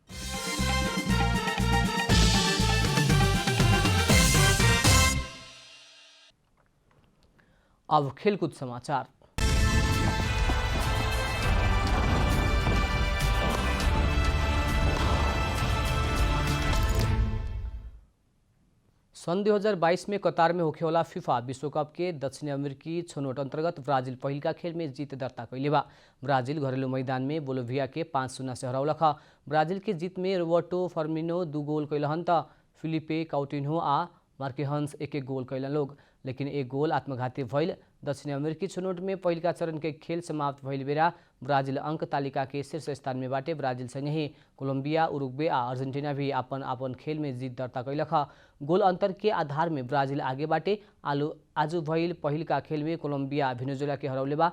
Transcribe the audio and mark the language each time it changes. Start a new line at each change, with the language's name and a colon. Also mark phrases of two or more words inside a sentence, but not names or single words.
Bhojpuri: अब खेलकूद समाचार। सन 2022 में कतार में होखेवाला फिफा विश्वकप के दक्षिण अमेरिकी छनौट अंतर्गत ब्राजिल पहिलका खेल में जीत दर्ता कैले बा। ब्राजिल घरेलू मैदान में बोलोभिया के 5-0 से हरौलख। ब्राजिल के जीत में रोबर्टो फर्मिनो 2 गोल कैलहन त फिलिपे काउटिन्हो आ मार्केहन्स 1-1 गोल कैलन लोग, लेकिन एक गोल आत्मघाती भइल। दक्षिण अमेरिकी छनौट में पहिलका चरण के खेल समाप्त भइल बेरा ब्राजिल अंक तालिका के शीर्ष स्थान में बाटे। ब्राजिल संगे ही कोलंबिया, उरुग्वे आ अर्जेंटीना भी अपन अपन खेल में जीत दर्ता कैलख। गोल अंतर के आधार में ब्राजिल आगे बाटे। आज भइल पहिलका खेल में कोलंबिया भेनेजुएला के हरौले बा।